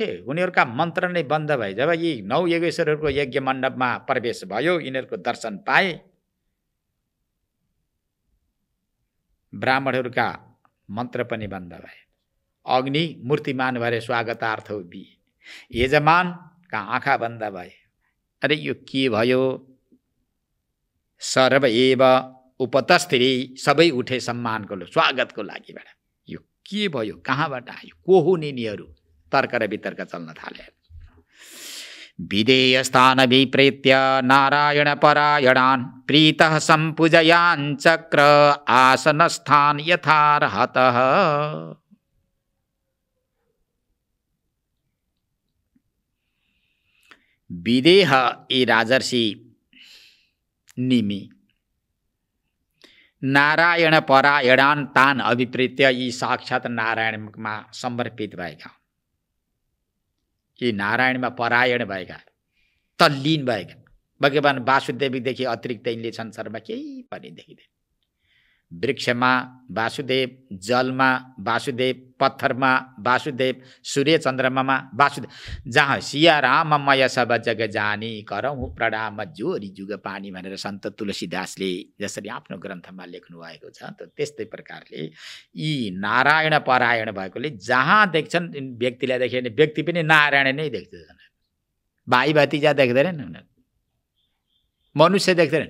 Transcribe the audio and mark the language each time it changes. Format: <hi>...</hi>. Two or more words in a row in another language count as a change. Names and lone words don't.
<ne>उनीहरूका मन्त्र नै बन्द भए। जब यी 9 योगेश्वरहरूको यज्ञ मण्डपमा प्रवेश भयो, यिनीहरूको दर्शन पाए, ब्राह्मणहरूका मन्त्र पनि बन्द भए। अग्नि मूर्तिमान भएर स्वागतार्थ उभिए। यजमानका आँखा बन्द भए। अरे यो के भयो?</ne> <sa>सर्व एव उपतस्थिरे,</sa> <ne>सबै उठे सम्मानको स्वागतको लागि। यो के भयो? कहाँबाट आयो? को हुन् यिनीहरू? तर्क र वितर्क चल्न थाले।</ne> <sa>विधेयस्थानभिप्रेत्य नारायणपरायणान् प्रीतः सम्पूजयाञ्चक्र आसनस्थान यथार्हतः।</sa> <ne>विदेह यी राजर्षि निमि</ne> <sa>नारायण परायणान् तान अभिप्रेत्य</sa> <ne>यी साक्षात् नारायणमा समर्पित भएका, यी नारायणमा परायण भएका, तल्लीन भएका। भगवान वासुदेवदेखि अतिरिक्त यिनले संसारमा केही पनि देखिँदैन। वृक्षमा वासुदेव, जलमा वासुदेव, पत्थरमा वासुदेव, सूर्य चन्द्रमामा वासुदेव। जहाँ</ne> <awa>सिया राम मय सब जग जानी करौँ प्रणाम जोरी जुग पानी</awa> <ne>भनेर सन्त तुलसीदासले जसरी आफ्नो ग्रन्थमा लेख्नु भएको छ, त्यस्तै प्रकारले यी नारायण परायण भएकोले जहाँ देख्छन् व्यक्तिलाई देखे भने व्यक्ति पनि नारायण नै देख्दछन्। भाइ भतिजा देख्दैनन् उनीहरू, मनुष्य देख्दैनन्।</ne>